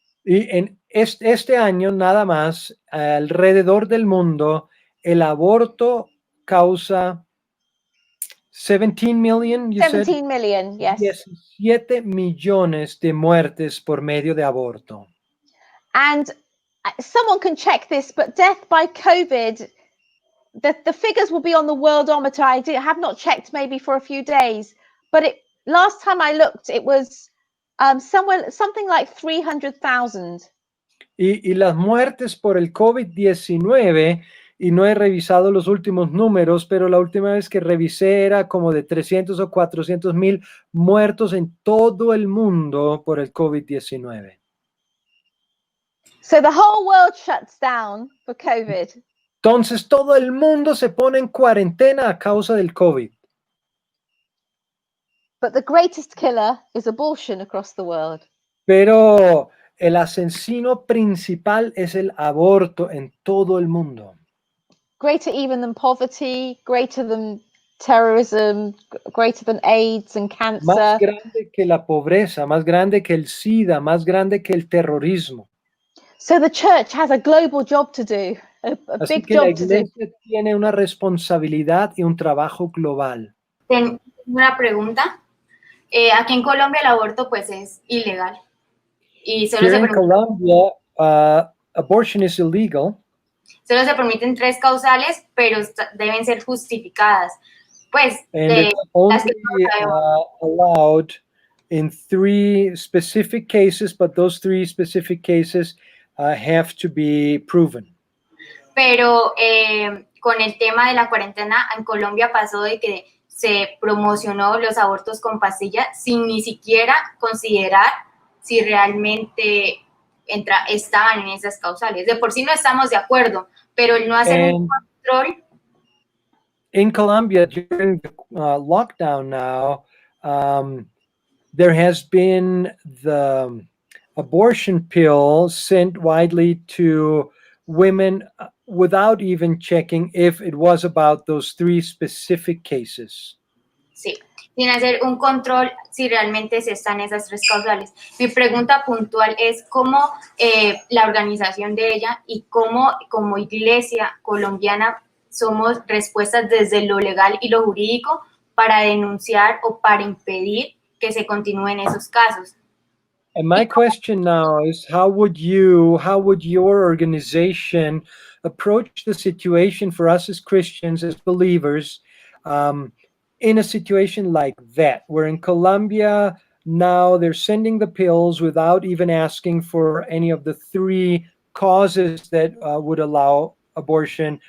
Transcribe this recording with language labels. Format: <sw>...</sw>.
<es>Y en este año nada más, alrededor del mundo, el aborto causa</es> <en>17 million, 17 million, yes.</en> <es>17 millones de muertes por medio de aborto.</es> <en>And someone can check this, but death by COVID, the figures will be on the worldometer. I have not checked maybe for a few days, but last time I looked, it was something like 300,000.</en> <es>Y las muertes por el COVID-19, y no he revisado los últimos números, pero la última vez que revisé era como de 300 o 400,000 muertos en todo el mundo por el COVID-19.</es> <en>So the whole world shuts down for COVID.</en> <es>Entonces todo el mundo se pone en cuarentena a causa del COVID.</es> <en>But the greatest killer is abortion across the world.</en> <es>Pero el asesino principal es el aborto en todo el mundo.</es> <en>Greater even than poverty, greater than terrorism, greater than AIDS and cancer.</en> <es>Más grande que la pobreza, más grande que el SIDA, más grande que el terrorismo.</es> <en>So the church has a global job to do, a</en> <es>Así</es> <en>big</en> <es>que la</es> <en>job to do.</en> <es>iglesia tiene una responsabilidad y un trabajo global. Una pregunta. Aquí en Colombia el aborto pues es ilegal y</es> <en>Here in Colombia, abortion is illegal.</en> <es>solo se permiten 3 causales, pero deben ser justificadas. Pues</es> <en>And it's only allowed in 3 specific cases, but those 3 specific cases have to be proven.</en> <es>Pero con el tema de la cuarentena en Colombia pasó de que se promocionó los abortos con pastilla sin ni siquiera considerar si realmente estaban en esas causales. De por sí no estamos de acuerdo, pero el no hacer un control.</es> <en>In Colombia, during the lockdown now, there has been the abortion pill sent widely to women without even checking if it was about those 3 specific cases.</en> <es>Sí, sin hacer un control si realmente se están esas 3 causales. Mi pregunta puntual es cómo la organización de ella y cómo como iglesia colombiana somos respuestas desde lo legal y lo jurídico para denunciar o para impedir que se continúen esos casos.</es> <en>And my question now is, how would your organization approach the situation for us as Christians, as believers, in a situation like that, where in Colombia now they're sending the pills without even asking for any of the 3 causes that would allow abortion?</en>